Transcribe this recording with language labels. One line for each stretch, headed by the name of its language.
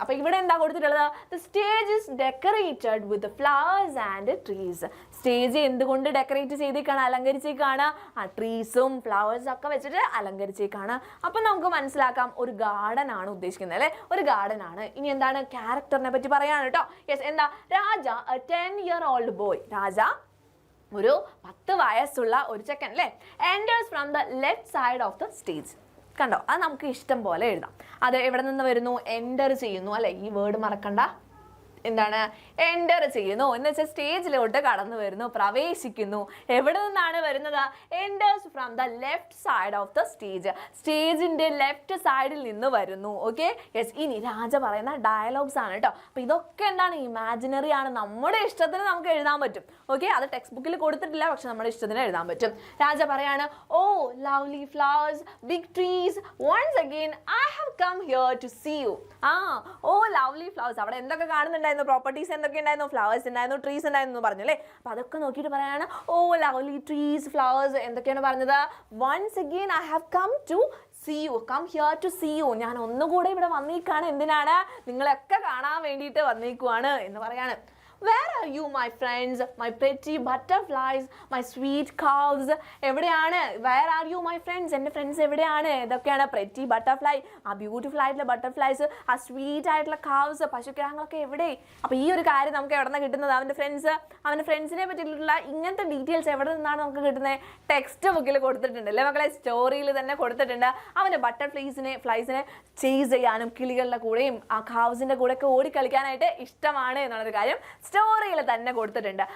Malayalam: അപ്പോൾ ഇവിടെ എന്താ കൊടുത്തിട്ടുള്ളത്?
English: The stage is decorated with flowers and trees.
Malayalam: Stage എന്തുകൊണ്ട് ഡെക്കറേറ്റ് ചെയ്തേക്കാണ്? അലങ്കരിച്ചേക്കാണ്. ആ ട്രീസും ഫ്ലവേഴ്സും ഒക്കെ വെച്ചിട്ട് അലങ്കരിച്ചേക്കാണ്. അപ്പം നമുക്ക് മനസ്സിലാക്കാം ഒരു ഗാർഡൻ ആണ് ഉദ്ദേശിക്കുന്നത് അല്ലേ? ഒരു ഗാർഡൻ ആണ്. ഇനി എന്താണ്? ക്യാരക്ടറിനെ പറ്റി പറയാണ് കേട്ടോ. യെസ്, എന്താ? രാജ,
English: a 10-year-old boy.
Malayalam: രാജ ഒരു 10 വയസ്സുള്ള ഒരു ചെക്കൻ അല്ലേ?
English: enters from the left side of the stage.
Malayalam: കണ്ടോ? അത് നമുക്ക് ഇഷ്ടം പോലെ എഴുതാം. അത് എവിടെ നിന്ന് വരുന്നു? എൻ്റർ ചെയ്യുന്നു അല്ലേ? ഈ വേർഡ് മറക്കണ്ട. എന്താണ്? എൻ്റർ ചെയ്യുന്നു എന്ന് വെച്ചാൽ സ്റ്റേജിലോട്ട് കടന്നു വരുന്നു, പ്രവേശിക്കുന്നു. എവിടെ നിന്നാണ് വരുന്നത്?
English: Enters from the left side of the stage.
Malayalam: സ്റ്റേജിൻ്റെ left സൈഡിൽ നിന്ന് വരുന്നു. Okay, yes. ഇനി രാജ പറയുന്ന ഡയലോഗ്സ് ആണ് കേട്ടോ. അപ്പോൾ ഇതൊക്കെ എന്താണ്? ഇമാജിനറി ആണ്. നമ്മുടെ ഇഷ്ടത്തിന് നമുക്ക് എഴുതാൻ പറ്റും. ഓക്കെ, അത് ടെക്സ്റ്റ് ബുക്കിൽ കൊടുത്തിട്ടില്ല, പക്ഷെ നമ്മുടെ ഇഷ്ടത്തിന് എഴുതാൻ പറ്റും.
English: Raja
Malayalam: പറയാണ്,
English: Oh lovely flowers, big trees, once again I have come here to see you. Oh lovely flowers,
Malayalam: അവിടെ എന്തൊക്കെ കാണുന്നുണ്ടായിരുന്നു? പ്രോപ്പർട്ടീസ് എന്തൊക്കെ ഉണ്ടായിരുന്നു? ഫ്ലവേഴ്സ് ഉണ്ടായിരുന്നു, ട്രീസ് ഉണ്ടായിരുന്നു പറഞ്ഞു അല്ലേ? അപ്പൊ അതൊക്കെ നോക്കിയിട്ട് പറയാണ്,
English: Oh lovely trees, flowers.
Malayalam: എന്തൊക്കെയാണ് പറഞ്ഞത്?
English: Once again I have come to see you, come here to see you.
Malayalam: ഞാൻ ഒന്നുകൂടെ ഇവിടെ വന്നേക്കാണ്. എന്തിനാണ്? നിങ്ങളൊക്കെ കാണാൻ വേണ്ടിയിട്ട് വന്നേക്കുവാണ് എന്ന് പറയാണ്.
English: Where are you, my friends, my pretty butterflies, my sweet cows?
Malayalam: എവിടെയാണ്?
English: Where are you, my friends?
Malayalam: എൻ്റെ ഫ്രണ്ട്സ് എവിടെയാണ്? ഇതൊക്കെയാണ്
English: pretty butterfly,
Malayalam: ആ ബ്യൂട്ടിഫുൾ ആയിട്ടുള്ള ബട്ടർഫ്ലൈസ്, ആ സ്വീറ്റ് ആയിട്ടുള്ള കാവ്സ്, പശുക്കിടാങ്ങളൊക്കെ എവിടെ? അപ്പോൾ ഈ ഒരു കാര്യം നമുക്ക് എവിടെ നിന്നാണ് കിട്ടുന്നത്? അവൻ്റെ ഫ്രണ്ട്സിനെ പറ്റിയിട്ടുള്ള ഇങ്ങനത്തെ ഡീറ്റെയിൽസ് എവിടെ നിന്നാണ് നമുക്ക് കിട്ടുന്നത്? ടെക്സ്റ്റ് ബുക്കിൽ കൊടുത്തിട്ടുണ്ട് അല്ലേ മക്കളെ? സ്റ്റോറിയിൽ തന്നെ കൊടുത്തിട്ടുണ്ട്. അവൻ്റെ ബട്ടർഫ്ലൈസിനെ ചേസ് ചെയ്യാനും കിളികളുടെ കൂടെയും ആ കാവ്സിൻ്റെ കൂടെയൊക്കെ ഓടിക്കളിക്കാനായിട്ട് ഇഷ്ടമാണ് എന്നുള്ളൊരു കാര്യം സ്റ്റോറിയിൽ തന്നെ കൊടുത്തിട്ടുണ്ട്.